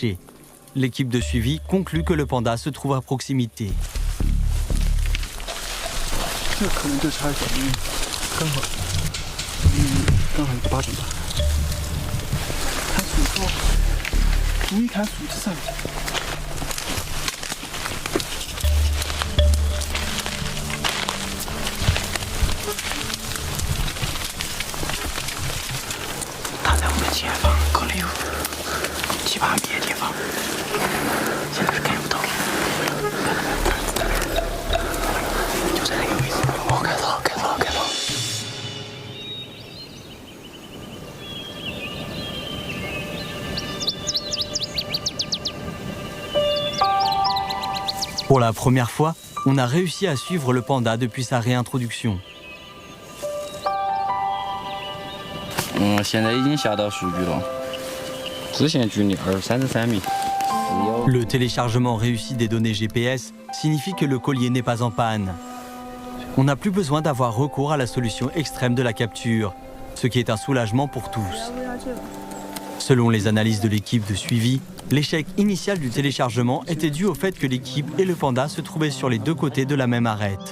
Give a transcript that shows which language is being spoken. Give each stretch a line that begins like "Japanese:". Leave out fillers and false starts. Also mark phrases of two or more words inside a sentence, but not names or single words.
French: L'équipe de suivi conclut que le panda se trouve à proximité.
Chinese: 这可能就差一点，刚好8.8。看数字，注意看数字上。他在我们前方隔了有7、8米的地方，现在是看不到了。就在那个位置。哦，看到了。
French: Pour la première fois, on a réussi à suivre le panda depuis sa réintroduction.
Chinese: 现在已经下到数据了，之前距离33米。
French: Le téléchargement réussi des données GPS signifie que le collier n'est pas en panne. On n'a plus besoin d'avoir recours à la solution extrême de la capture, ce qui est un soulagement pour tous. Selon les analyses de l'équipe de suivi, l'échec initial du téléchargement était dû au fait que l'équipe et le panda se trouvaient sur les deux côtés de la même arête.